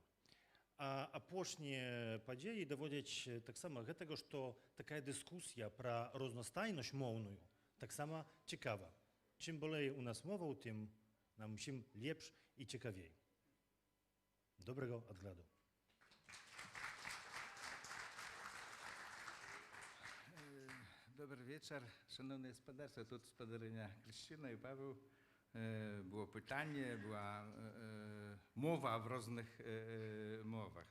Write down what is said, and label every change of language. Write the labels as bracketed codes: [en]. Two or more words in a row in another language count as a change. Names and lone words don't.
[be] А апошнія падзеі даводзяць таксама гэтага, што такая дыскусія пра рознастайнасць моўную таксама цікава. Чым болей у нас моваў, тым нам усім лепш і цікавей. Добрага адгляду. [uk] Добрий вечір, шановне господарство. Тут господариня Крістіна і Павел. Було питання, була мова в різних мовах.